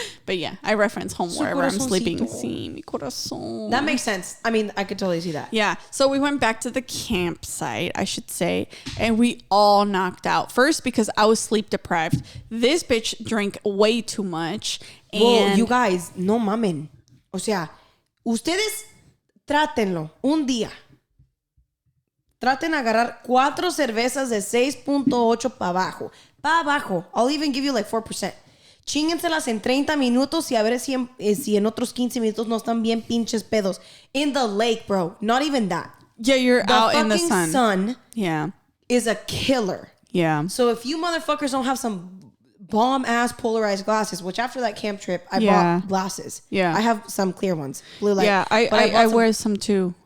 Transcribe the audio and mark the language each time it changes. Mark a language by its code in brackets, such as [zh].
[en] But yeah, I reference home wherever I'm sleeping. [es] Sí, mi corazón. [en] That makes sense. I mean, I could totally see that. Yeah. So we went back to the campsite, I should say, and we all knocked out. First, because I was sleep deprived. This bitch drank way too much. And whoa, you guys, [es] no mamen. O sea, ustedes trátenlo un día. Traten de agarrar 4 cervezas de 6.8 para abajo. Para abajo. [en] I'll even give you like 4%. [es] Chíngenselas en 30 minutos y a ver si en otros 15 minutos no están bien pinches pedos. [en] In the lake, bro. Not even that. Yeah, you're out in the sun. The sun yeah. is a killer. Yeah. So if you motherfuckers don't have some bomb-ass polarized glasses, which after that camp trip, I bought glasses. Yeah. I have some clear ones. Blue light. Yeah, I wear some too.